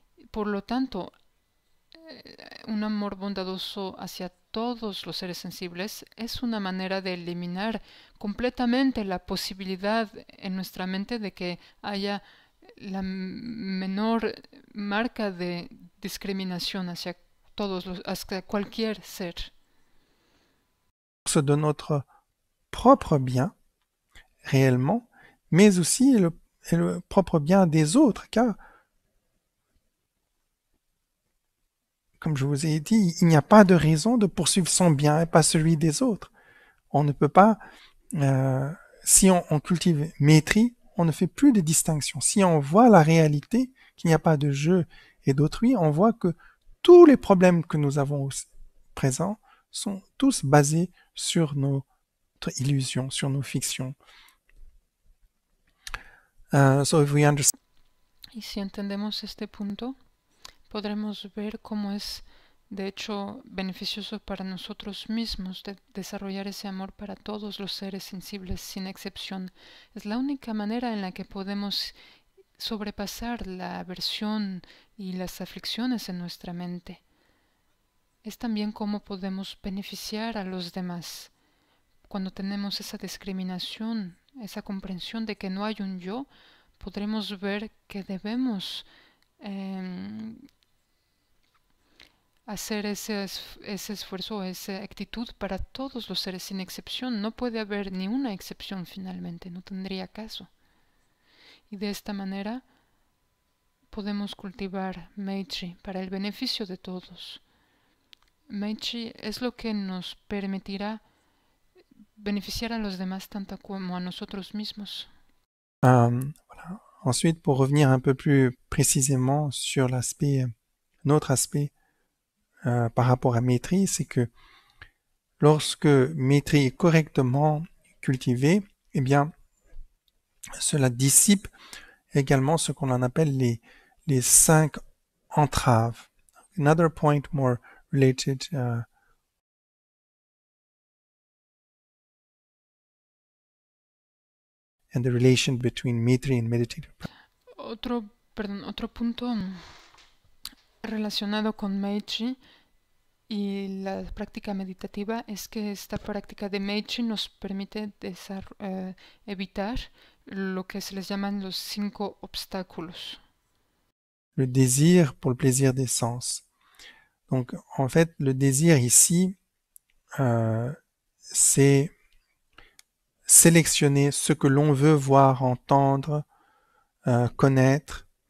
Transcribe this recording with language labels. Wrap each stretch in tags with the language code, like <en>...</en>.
<es>Por lo tanto, un amor bondadoso hacia todos los seres sensibles es una manera de eliminar completamente la posibilidad en nuestra mente de que haya la menor marca de discriminación hacia hacia cualquier ser.</es> <fr>de notre propre bien, réellement, mais aussi et le propre bien des autres, car, comme je vous ai dit, il n'y a pas de raison de poursuivre son bien et pas celui des autres. On ne peut pas, si on cultive maîtrise, on ne fait plus de distinction. Si on voit la réalité, qu'il n'y a pas de jeu et d'autrui, on voit que tous les problèmes que nous avons présents sont tous basés sur notre illusion, sur nos fictions.</fr> <en>So if we understand</en> <es>Y si entendemos este punto, podremos ver cómo es de hecho beneficioso para nosotros mismos desarrollar ese amor para todos los seres sensibles sin excepción. Es la única manera en la que podemos sobrepasar la aversión y las aflicciones en nuestra mente. Es también cómo podemos beneficiar a los demás. Cuando tenemos esa discriminación, esa comprensión de que no hay un yo, podremos ver que debemos hacer ese esfuerzo, esa actitud para todos los seres sin excepción. No puede haber ni una excepción finalmente, no tendría caso. Y de esta manera podemos cultivar Meitri para el beneficio de todos. Meitri es lo que nos permitirá beneficiar a los demás tanto como a nosotros mismos.</es> <fr>voilà. Ensuite, pour revenir un peu plus précisément sur l'aspect, notre aspect par rapport à maîtrise, c'est que lorsque maîtrise est correctement cultivée, eh bien, cela dissipe également ce qu'on en appelle les 5 entraves.</fr> <en>Another point more related and the relation between maîtrise and meditative.</en> <es>Otro punto relacionado con Meitri y la práctica meditativa es que esta práctica de Meitri nos permite evitar lo que se les llaman los 5 obstáculos.</es> <fr>Le désir pour le plaisir des sens. Donc, en fait, le désir ici, c'est sélectionner ce que l'on veut voir, entendre, connaître.</fr>